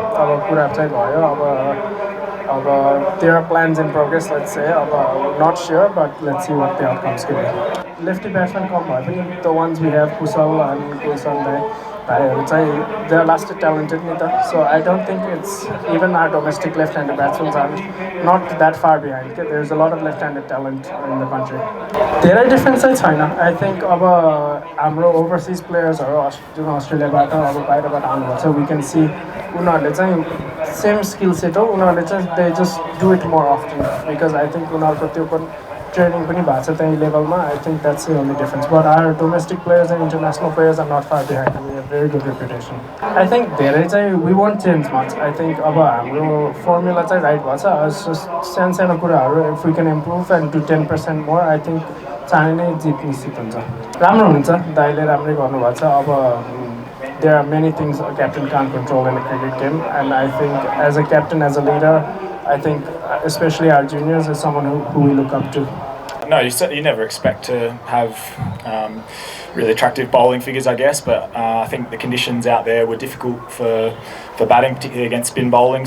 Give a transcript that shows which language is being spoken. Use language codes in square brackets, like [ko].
[ne] अब कुरा चाहिँ भयो अब [en] there are plans in progress let's say अब not sure but let's see what the outcomes can be. [ne] Lefty batsman कम भए पनि [en] the ones we have [ne] कुशल अनि गुलसन भाइहरू चाहिँ [en] they are lasted talented [ne] नि त। [en] So I don't think it's even our domestic left-handed batsmen are not that far behind. There's a lot of left-handed talent in the country. [ne] धेरै difference चाहिँ छैन। [en] I think [ne] अब हाम्रो overseas प्लेयर्सहरू जुन अस्ट्रेलियाबाट अब बाहिरबाट आउनुपर्छ [en] we can see [ne] उनीहरूले चाहिँ [en] same skill set [ne] हो। उनीहरूले चाहिँ [en] they just do it more often because I think [ne] उनीहरूको त्यो पनि ट्रेनिङ पनि भएको छ त्यही लेभलमा। [en] I think that's the only difference but our domestic players and international players are not far behind we have very good reputation. [ne] I think धेरै चाहिँ [en] We want change much. [ne] I think अब हाम्रो formula चाहिँ right भएको छ। सानो सानो कुराहरू [en] if we can improve and do 10% more I think [ne] चाँडै नै जित निश्चित हुन्छ। राम्रो हुन्छ दाइले राम्रै गर्नुभएको छ। [en] अब there are many things a captain can't control in a cricket game and I think as a captain as a leader I think especially our juniors is someone who we look up to. No, you never expect to have really attractive bowling figures, I guess, but I think the conditions out there were difficult for batting, particularly against spin bowling.